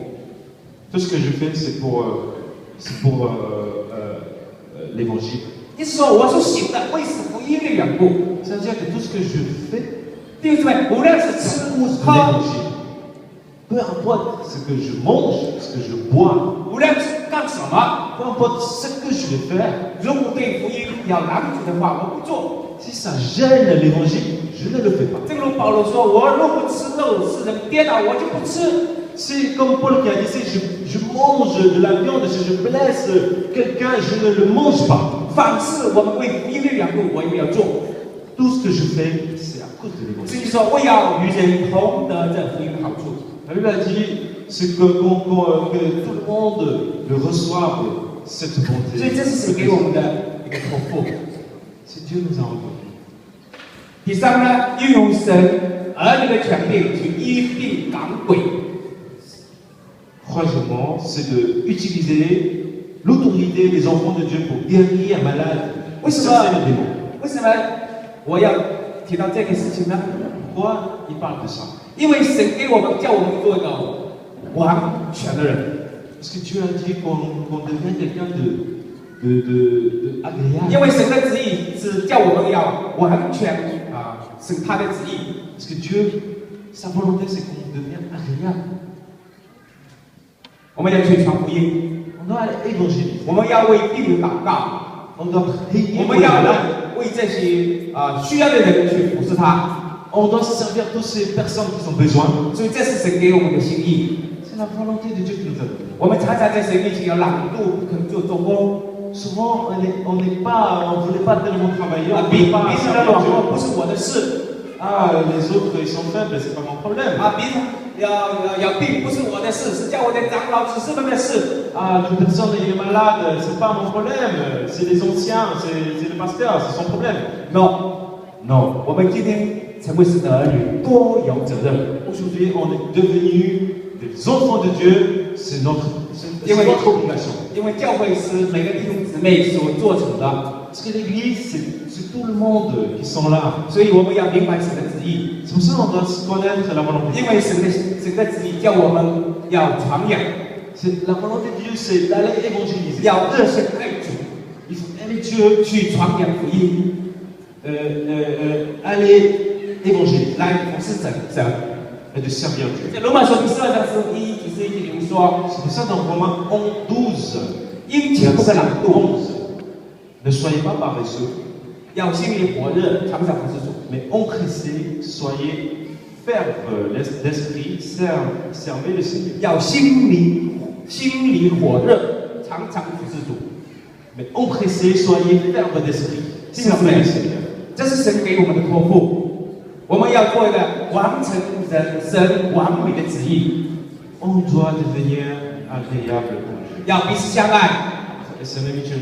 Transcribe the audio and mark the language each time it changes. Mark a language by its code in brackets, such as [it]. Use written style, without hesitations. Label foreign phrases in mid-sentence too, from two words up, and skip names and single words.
[fr] Tout ce que je fais, c'est pour l'évangile. [zh] 意思说，我所行的为是福音的缘故。 [fr] C'est-à-dire que tout ce que je fais, [zh] 弟兄姊妹，无论是吃 [fr] cause de [zh] 喝， [fr] l'évangile. Peu importe ce que je mange, ce que je bois, [zh] 无论是干什么， [fr] peu importe ce que je vais faire, [zh] 如果对福音要拦阻的话，我不做。 [fr] si ça gêne l'évangile, je ne le fais pas. [zh] 正如保罗说：“我若不吃肉，使人跌倒，我就不吃。” [fr] C'est comme Paul qui a dit, je mange de la viande, si je blesse quelqu'un, je ne le mange pas. [zh] 凡是我们为福音的缘故，我也要做。 [fr] Tout ce que je fais, c'est à cause de l'évangile. [zh] 所以说，我要与人同得这福音的好处。 [fr] La Bible a dit que tout le monde le reçoive, cette [zh] 所以 [fr] bonté. [zh] 这是神给我们的一个托付。 [fr] C'est Dieu nous a envoyés. [zh] 第三呢，运用神儿女的权柄去医病赶鬼。 [fr] Troisièmement, c'est d'utiliser l'autorité des enfants de Dieu pour guérir un malade, pour chasser les démons. [zh] 为什么我要提到这个事情呢？ [fr] Pourquoi il parle de ça? [zh] 因为神给我们叫我们做一个完全的人。 [fr] Parce que Dieu a dit qu'on devient quelqu'un de [zh] 因 [fr] agréable. [zh] 为神的旨意是叫我们要完全是他的旨意。 [fr] Parce que Dieu, sa volonté, c'est qu'on devient agréable. [zh] 我们要去传福音， [fr] On doit aller évangéliser. [zh] 我们要为病人祷告， [fr] On doit prier [zh] 我 [fr] pour [zh] 们 [fr] les [zh] 要 [fr] malades. [zh] 为这些需要的人去服侍他。 [fr] On doit servir toutes ces personnes qui ont besoin. [zh] 所以这是神给我们的心意。 [fr] C'est la volonté de Dieu qui nous a donné. [zh] 我们常常在神面前要懒惰，不肯做工。 [fr] Souvent, on ne voulait pas tellement travailler, on ne [zh] 别 [fr] voulait pas [zh] 人的 [fr] servir [zh] 软 [fr] Dieu. [zh] 弱不是我的事 [fr] Ah, les autres, ils sont faibles, c'est pas mon problème. [zh] 别人要病不是我的事，是叫我的长老执事们的事。 [fr] Ah, une personne est malade, c'est pas mon problème. C'est les anciens, c'est le pasteur, c'est son problème. [zh] No， 我们今天成为神的儿女，多有责任。 [fr] Aujourd'hui, on est devenus des enfants de Dieu, c'est notre obligation. [zh] 因为教会是每个弟兄姊妹所做成的， [fr] Parce que l'église, c'est tout le monde qui sont là. [zh] 所以我们要明白神的旨意。 [fr] C'est pour ça qu'on doit connaître la volonté. [zh] 因为神的旨意叫我们要传扬， [fr] La volonté de Dieu, c'est d'aller évangéliser. [zh] 要热心爱主， [fr] Il faut aimer Dieu, [zh] 去传扬福音， [fr] aller évangéliser [zh] 来服侍神。 [fr] et de servir Dieu. [zh] 在罗马书第12章11节里面说， [fr] C'est pour ça dans Romains 11, [zh] 殷勤不可懒惰， [fr] ne soyez pas paresseux, [zh] 要心里火热，常常服侍主。 [fr] mais empressés, soyez fermes d'esprit, servez le Seigneur. [zh] 要心里火热，常常服侍主。 [fr] Mais empressés, soyez fermes d'esprit, servez le Seigneur. [zh] 这是神给我们的托付，我们要做一个完成神完美的旨意， [fr] On doit devenir agréable pour Dieu. [zh] 要彼此相爱， [fr] Et c'est mutuellement.